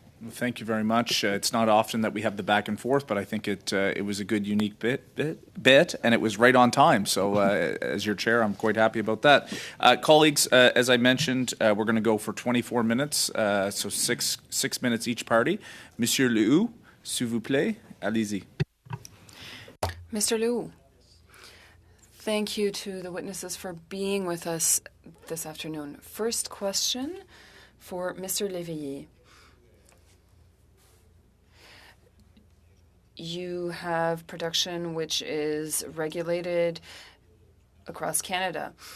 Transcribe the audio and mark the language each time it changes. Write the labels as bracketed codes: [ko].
[en] Thank you very much. It's not often that we have the back and forth, but I think it was a good, unique bit, and it was right on time. So, as your chair, I'm quite happy about that. Colleagues, as I mentioned, we're going to go for 24 minutes, so six minutes each party. [fr] Monsieur Lehoux, s'il vous plaît, allez-y. [en] Mr. Lehoux, thank you to the witnesses for being with us this afternoon. First question for Mr. Léveillé. You have production which is regulated across Canada.